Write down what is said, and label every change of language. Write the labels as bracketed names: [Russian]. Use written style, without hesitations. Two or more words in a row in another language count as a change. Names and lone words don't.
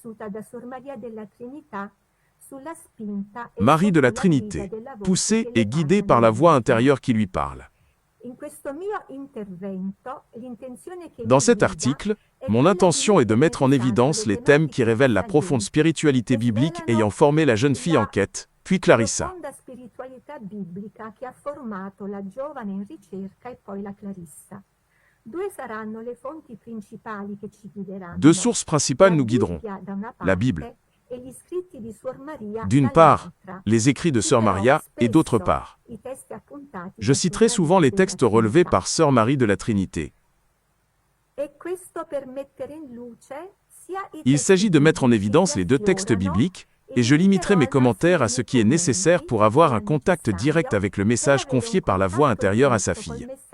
[French] Marie de la Trinité, poussée et guidée par la voix intérieure qui lui parle. Dans cet article, Mon intention est de mettre en évidence les thèmes qui révèlent la profonde spiritualité biblique ayant formé la jeune fille en quête, puis Clarissa. [Italian] profonda spiritualità biblica che ha formato la giovane in ricerca e poi la Clarissa. Due saranno le fonti principali che ci guideranno. [French] Deux sources principales nous guideront. La Bible. D'une part, les écrits de Sœur Maria, et d'autre part. Je citerai souvent les textes relevés par Sœur Marie de la Trinité. Il s'agit de mettre en évidence les deux textes bibliques, et je limiterai mes commentaires à ce qui est nécessaire pour avoir un contact direct avec le message confié par la voix intérieure à sa fille.